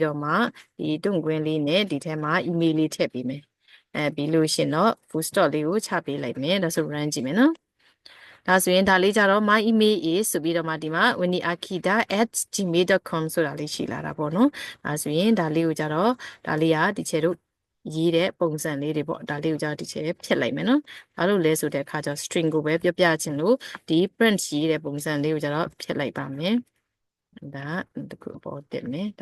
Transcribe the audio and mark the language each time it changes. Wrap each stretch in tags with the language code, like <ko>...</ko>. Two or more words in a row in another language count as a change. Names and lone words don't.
<my>တော့မှဒီတွန့်ကွင်းလေးနဲ့ဒီထဲမှာ email လေးထည့်ပေးမယ်ပြီးလို့ရှင်တော့</my> <en>full stop</en> <my>လေးကိုချပေးလိုက်မယ်ဒါဆို run ကြည့်မယ်နော်ဒါဆိုရင်ဒါလေးကြတော့</my> <en>my email is</en> <my>ဆိုပြီးတော့မှဒီမှာ winnieakita@gmail.com ဆိုတာ လေးရှိလာတာပေါ့နော်ဒါဆိုရင်ဒါလေးကိုကြတော့ဒါလေးကဒီချေတို့ရေးတဲ့ပုံစံလေးတွေပေါ့ဒါလေးကိုကြတော့ဒီချေဖြတ်လိုက်မယ်နော်ဘာလို့လဲဆိုတဲ့ အခါကျ string ကိုပဲပြပြချင်လို့ဒီ print ရေးတဲ့ပုံစံလေးကိုကြတော့ဖြတ်လိုက်ပါမယ်ဒါတခုပေါ်တက်မယ်ဒါ</my>